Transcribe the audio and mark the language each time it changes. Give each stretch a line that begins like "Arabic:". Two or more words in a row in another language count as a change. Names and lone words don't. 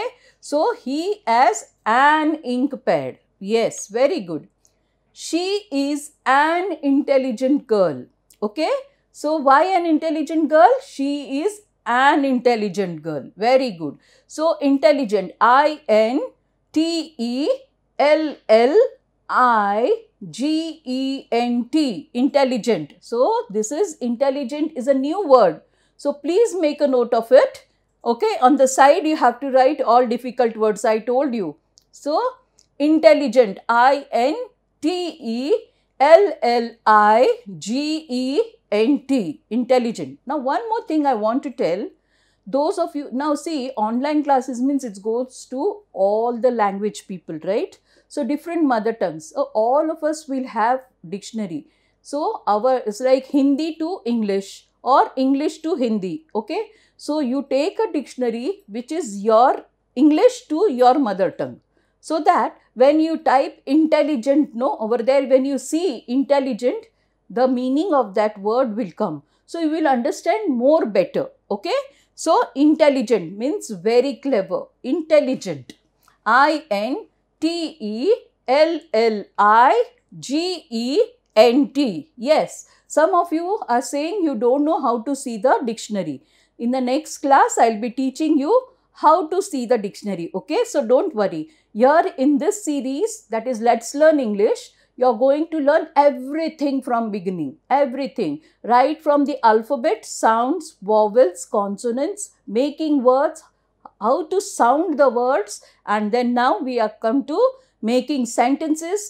English: So, he has an ink pad. Yes, very good. She is an intelligent girl. Okay. So, why an intelligent girl? She is an intelligent girl. Very good. So, intelligent, I-N-T-E-L-L-I-G-E-N-T, intelligent. So, this is intelligent is a new word. So, please make a note of it. Okay. On the side, you have to write all difficult words I told you. So, intelligent, I-N-T-E-L-L-I-G-E-N-T, intelligent. Now, one more thing I want to tell. Those of you, now see, online classes means it goes to all the language people, right? So, different mother tongues. So, all of us will have dictionary. So, it's like Hindi to English or English to Hindi, okay? So, you take a dictionary which is your English to your mother tongue. So that when you type intelligent, no, over there when you see intelligent, the meaning of that word will come. So, you will understand more better, okay? So, intelligent means very clever, intelligent, I-N-T-E-L-L-I-G-E-N-T. Yes, some of you are saying you don't know how to see the dictionary. In the next class, I will be teaching you how to see the dictionary, okay? So, don't worry. Here in this series, that is Let's Learn English, you are going to learn everything from beginning, everything, right from the alphabet, sounds, vowels, consonants, making words, how to sound the words, and then now we are come to making sentences.